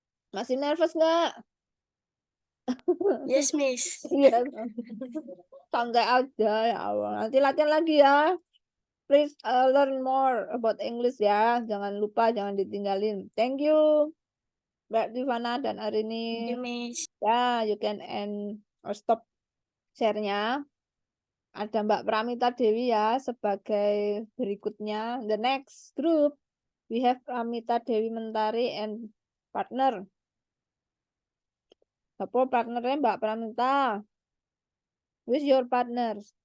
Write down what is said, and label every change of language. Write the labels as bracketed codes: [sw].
[id] Masih nervous nggak? [en] Yes, miss. [id] Iya. Santai aja ya Allah. Nanti latihan lagi ya. [en] Please learn more about English ya. [id] Jangan lupa, jangan ditinggalin. [en] Thank you, Mbak Tivana dan Arini. You, miss. Ya, you can end or stop share-nya. [id] Ada Mbak Pramita Dewi ya sebagai berikutnya. [en] The next group. We have Pramita Dewi Mentari and partner. [id] Apa partnernya Mbak Pramita? [en] Who's your partner?